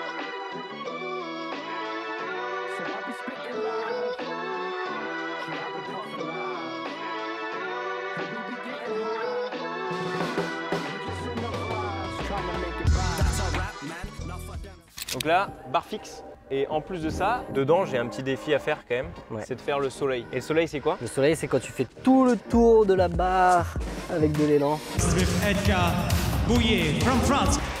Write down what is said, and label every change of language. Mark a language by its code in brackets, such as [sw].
[en] So I be spitting lies, I be talking lies, and we be getting high. [fr] Donc là, barre fixe. Et en plus de ça, dedans, j'ai un petit défi à faire quand même. Ouais. C'est de faire le soleil. Et le soleil, c'est quoi? Le soleil, c'est quand tu fais tout le tour de la barre avec de l'élan. [en] With Edgar Bouillet from France.